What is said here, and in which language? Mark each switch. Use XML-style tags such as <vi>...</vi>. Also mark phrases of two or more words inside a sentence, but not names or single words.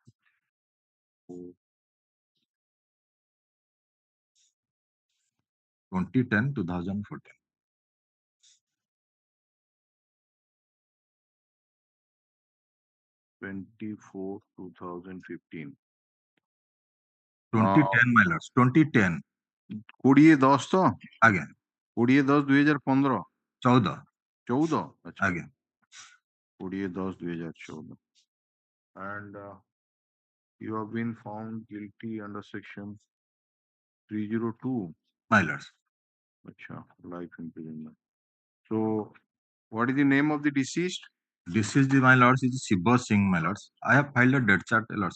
<en>2010-2014. Twenty-four 2015. 2010, my lords, 2010.</en> <or>2010 ତ? ଆଜ୍ଞା 2010-2015 14 14 ଆଚ୍ଛା ଆଜ୍ଞା</or> <en>2010-2014 and you have been found guilty under section 302 my lords. acha life imprisonment. So what is the name of the deceased? Deceased, my lords, is Shiva Singh, my lords. I have filed a death chart, lords.</en>